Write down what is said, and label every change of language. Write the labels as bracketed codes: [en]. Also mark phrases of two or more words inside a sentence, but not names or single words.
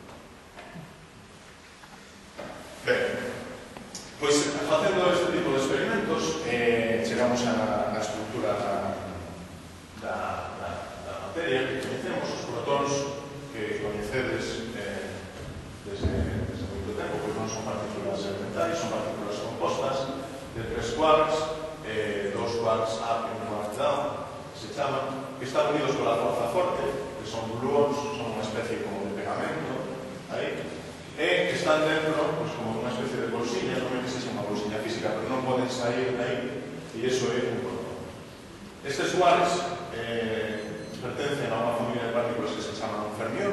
[gl] Ben, pois, facendo este tipo de experimentos, chegamos á estructura da materia que coñecemos, os protóns que coñecedes desde moito tempo, pois non son partículas elementarias, son partículas compostas de 3 quarks, 2 quarks up e 1 quark down, se chaman, que están unidos pola forza forte, que son gluons, son unha especie como de pegamento, aí, e que están dentro, pois, como unha especie de bolsilla, non é que sexa unha bolsilla física, pero non poden sair de aí, e iso é un protón. Estes quarks pertencen a unha familia de partículas que se chaman fermións.